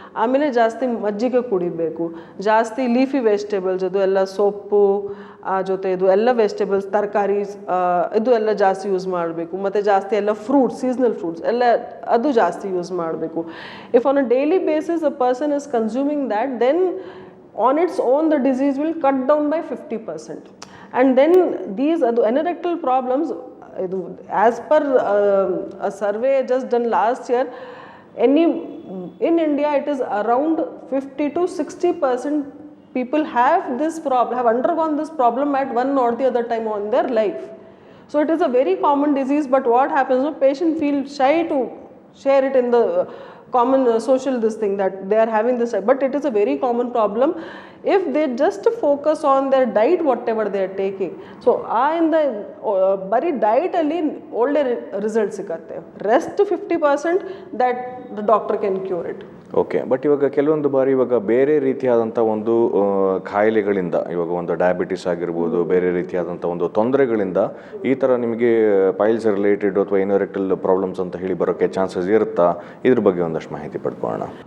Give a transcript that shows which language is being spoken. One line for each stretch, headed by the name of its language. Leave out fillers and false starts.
Kannada: ಆಮೇಲೆ ಜಾಸ್ತಿ ಮಜ್ಜಿಗೆ ಕುಡಿಬೇಕು, ಜಾಸ್ತಿ ಲೀಫಿ ವೆಜಿಟೇಬಲ್ಸ್, ಅದು ಎಲ್ಲ ಸೊಪ್ಪು ಜೊತೆ ಇದು ಎಲ್ಲ ವೆಜಿಟೇಬಲ್ಸ್, ತರಕಾರೀಸ್ ಇದು ಎಲ್ಲ ಜಾಸ್ತಿ ಯೂಸ್ ಮಾಡಬೇಕು. ಮತ್ತು ಜಾಸ್ತಿ ಎಲ್ಲ ಫ್ರೂಟ್ಸ್, ಸೀಸನಲ್ ಫ್ರೂಟ್ಸ್ ಎಲ್ಲ ಅದು ಜಾಸ್ತಿ ಯೂಸ್ ಮಾಡಬೇಕು.
English: If on a daily basis a person is consuming that, then on its own the disease will cut down by 50%. And then these anorectal problems, as per a survey just done last year, in India it is around 50 to 60% people have this problem, have undergone this problem at one or the other time on their life. So it is a very common disease, but what happens, patient feel shy to share it in the common social this thing that they are having this, but it is a very common problem if they just focus on their diet, whatever they are taking.
Kannada: So in the bari diet alli ಒಳ್ಳೆ result ಸಿಗುತ್ತೆ.
English: Rest 50% that the doctor can cure it.
Kannada: Okay, but ಇವಾಗ ಕೆಲವೊಂದು ಬಾರಿ ಇವಾಗ ಬೇರೆ ರೀತಿಯಾದಂಥ ಒಂದು ಕಾಯಿಲೆಗಳಿಂದ, ಇವಾಗ ಒಂದು ಡಯಾಬಿಟಿಸ್ ಆಗಿರ್ಬೋದು, ಬೇರೆ ರೀತಿಯಾದಂಥ ಒಂದು ತೊಂದರೆಗಳಿಂದ ಈ ಥರ ನಿಮಗೆ ಪೈಲ್ಸ್ ರಿಲೇಟೆಡ್ ಅಥವಾ ಇನೋರೆಕ್ಟಲ್ ಪ್ರಾಬ್ಲಮ್ಸ್ ಅಂತ ಹೇಳಿ ಬರೋಕ್ಕೆ ಚಾನ್ಸಸ್ ಇರುತ್ತಾ? ಇದ್ರ ಬಗ್ಗೆ ಒಂದಷ್ಟು ಮಾಹಿತಿ ಪಡ್ಕೊಳ್ಳೋಣ.